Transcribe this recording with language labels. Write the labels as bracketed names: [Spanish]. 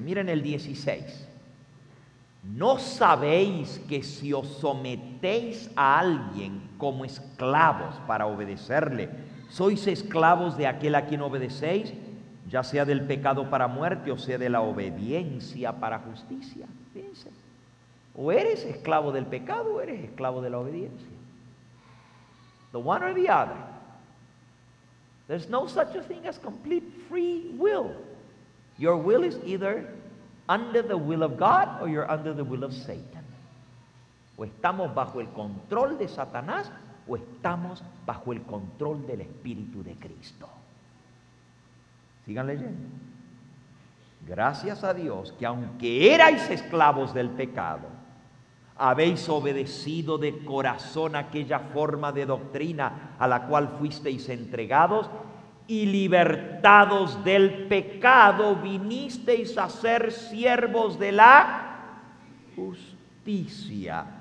[Spanish] Miren el 16. ¿No sabéis que si os sometéis a alguien como esclavos para obedecerle, sois esclavos de aquel a quien obedecéis, ya sea del pecado para muerte o sea de la obediencia para justicia? Fíjense. O eres esclavo del pecado o eres esclavo de la obediencia. [English] The one or the other. There's no such a thing as complete free will. Your will is either under the will of God or you're under the will of Satan. [Spanish] O estamos bajo el control de Satanás o estamos bajo el control del Espíritu de Cristo. Sigan leyendo. Gracias a Dios que aunque erais esclavos del pecado, habéis obedecido de corazón aquella forma de doctrina a la cual fuisteis entregados, y libertados del pecado vinisteis a ser siervos de la justicia.